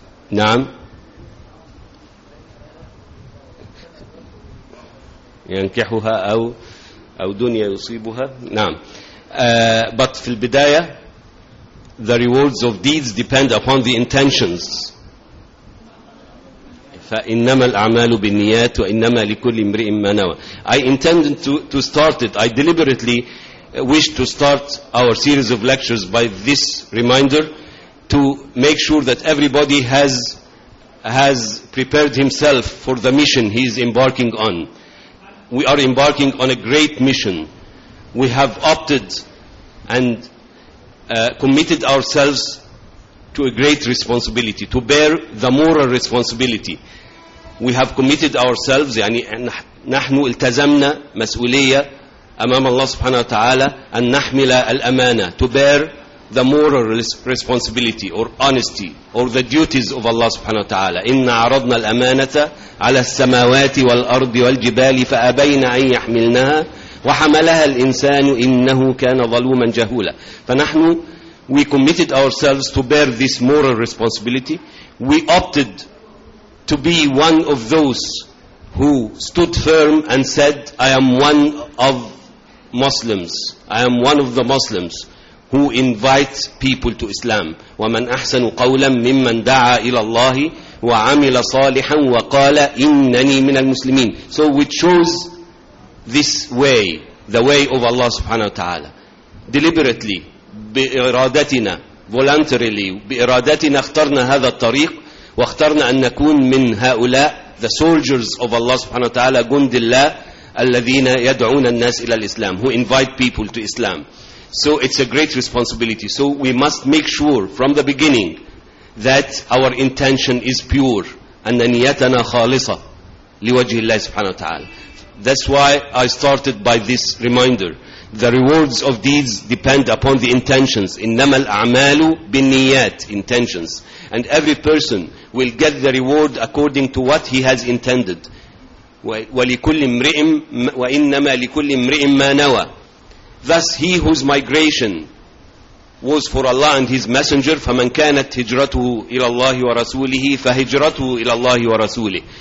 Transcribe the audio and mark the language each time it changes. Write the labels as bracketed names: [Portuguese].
[Arabic] نعم. ينكحها أو دنيا يصيبها. نعم. [English] But [Arabic] في البداية, [English] the rewards of deeds depend upon the intentions. [Arabic] فإنما الأعمال بالنيات وإنما لكل امرئ ما نوى. [English] I intended to start it. I deliberately wished to start our series of lectures by this reminder to make sure that everybody has prepared himself for the mission he is embarking on. We are embarking on a great mission. We have opted and committed ourselves to a great responsibility, to bear the moral responsibility. We have committed ourselves, [Arabic] يعني نحن التزمنا مسؤولية أمام الله سبحانه وتعالى أن نحمل الأمانة, [English] to bear the moral responsibility or honesty or the duties of Allah سبحانه وتعالى. [Arabic] إن عرضنا الأمانة على السماوات والأرض والجبال فأبين أن يحملناها وحملها الإنسان إنه كان ظلوما جهولا. فنحن, [English] we committed ourselves to bear this moral responsibility. We opted to be one of those who stood firm and said, I am one of Muslims. I am one of the Muslims who invite people to Islam. [Arabic] وَمَنْ أَحْسَنُ قَوْلًا مِمَّنْ دَعَى إِلَى اللَّهِ وَعَمِلَ صَالِحًا وَقَالَ إِنَّنِي مِنَ الْمُسْلِمِينَ. [English] So we chose this way, the way of Allah subhanahu wa ta'ala. Deliberately, [Arabic] بإرادتنا, [English] voluntarily, [Arabic] بإرادتنا اخترنا هذا الطريق, واخترنا أن نكون من هؤلاء, [English] the soldiers of Allah [Arabic] سبحانه وتعالى, جند الله الذين يدعون الناس إلى الإسلام, [English] who invite people to Islam. So it's a great responsibility. So we must make sure from the beginning that our intention is pure, [Arabic] أن نيتنا خالصة لوجه الله سبحانه وتعالى. [English] That's why I started by this reminder, The rewards of deeds depend upon the intentions. [Arabic] إنما الأعمال بالنيات, [English] intentions. And every person will get the reward according to what he has intended. [Arabic] وإنما لكل امرئ ما نوى. [English] Thus he whose migration was for Allah and his messenger, [Arabic] فمن كانت هجرته إلى الله ورسوله [English] فهجرته إلى الله ورسوله.